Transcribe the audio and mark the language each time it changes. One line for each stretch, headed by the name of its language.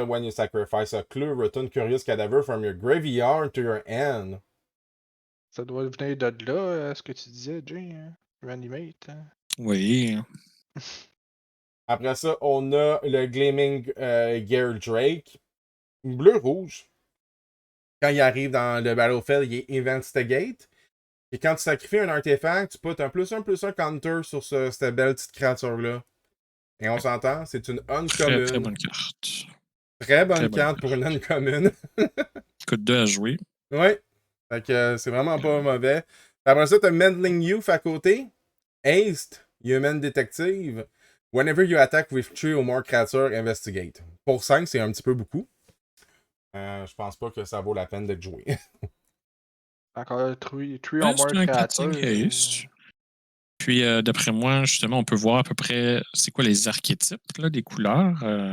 English: When you sacrifice a clue, return Curious Cadaver from your graveyard to your hand.
French: Ça doit venir de là, ce que tu disais, Jay. Hein? Reanimate. Hein? Oui. Après ça, on a le Gleaming Gear Drake. Bleu-rouge. Quand il arrive dans le battlefield, il est Investigate. Et quand tu sacrifies un artefact, tu putes un +1/+1 counter sur cette belle petite créature-là. Et on s'entend, c'est une uncommon. Très bonne carte. Très bonne carte pour une uncommon. Coûte 2 à jouer. Ouais. Fait que c'est vraiment pas mauvais. Après ça, t'as Meddling Youth à côté.
English: Haste, Human Detective. Whenever you attack with 3 or more creatures, investigate.
French: Pour 5, c'est un petit peu beaucoup. Je pense pas que ça vaut la peine d'être joué. Encore
English: 3 or more
French: créatures. Puis, d'après moi, justement, on peut voir à peu près c'est quoi les archétypes là, des couleurs.